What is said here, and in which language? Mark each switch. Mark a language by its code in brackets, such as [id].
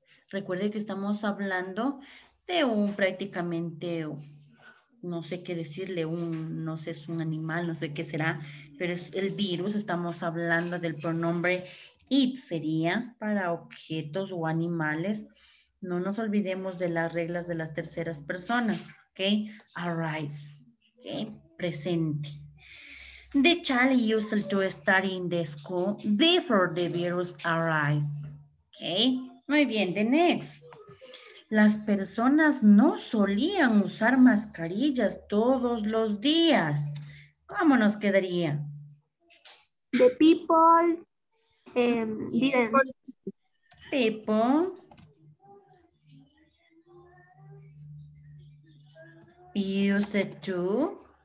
[es] Recuerde que estamos hablando de un prácticamente, no sé qué decirle, no sé, es un animal, no sé qué será, pero es el virus, estamos hablando del pronombre it, sería para objetos o animales. No nos olvidemos de las reglas de las terceras personas, ¿ok? Arise, ¿ok? Presente. [en] The child used to study in the school before the virus arrived. [es] ¿Ok? Muy bien, [en] the next. [es] Las personas no solían usar mascarillas todos los días. ¿Cómo nos quedaría? [en] The people didn't. People used to.